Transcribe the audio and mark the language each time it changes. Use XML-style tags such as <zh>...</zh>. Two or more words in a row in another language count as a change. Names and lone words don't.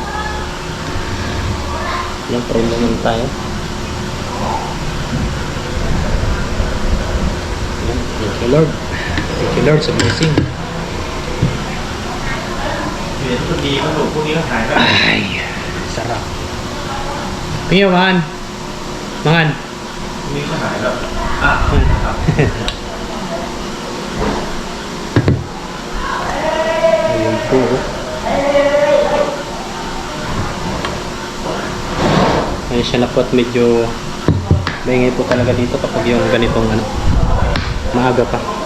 <tl>Yan, pray naman tayo. Yan,</tl> <en>thank you Lord. Thank you Lord</en> <tl>sa blessing. Ay, Sarap. Tingnan, mangan. Mangan.</tl> <th>มีขนาดแบบอ่ะครับ</th> <tl>Ayun po. Ayun siya na po at medyo maingay po talaga dito kapag yung ganitong ano, maaga pa.</tl>